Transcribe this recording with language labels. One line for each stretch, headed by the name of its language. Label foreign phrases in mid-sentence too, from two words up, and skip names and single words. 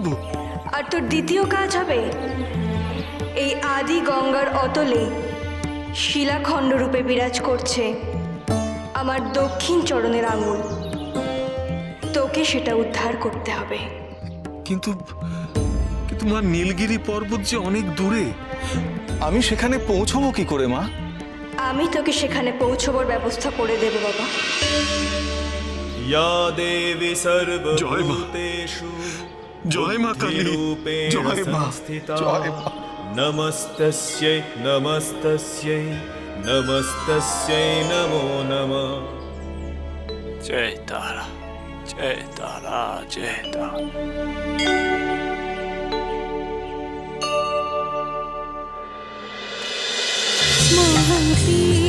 Bangla: আর তোর দ্বিতীয় কাজ হবে, এই আদি গঙ্গার অতলে শিলাখণ্ড রূপে বিরাজ করছে আমার দক্ষিণ চরণের আঙুল। তোকে সেটা উদ্ধার করতে হবে। কিন্তু কিন্তু মা, নীলগিরি পর্বত যে অনেক দূরে, আমি সেখানে পৌঁছবো কি করে মা? আমি তোকে সেখানে পৌঁছবার ব্যবস্থা করে দেব বাবা।
Sanskrit: या देवी
Bangla: জয় মা,
Sanskrit: सर्वभूतेषु
Bangla: জয় মা কালী,
Sanskrit: रूपेण
Bangla: জয় মা,
Sanskrit: संस्थिता
Bangla: জয় মা।
Sanskrit: नमस्तस्यै नमस्तस्यै नमस्तस्यै नमो नमः।
Bangla: জয় তারা, জয় তারা, জয় তারা। স্মরতি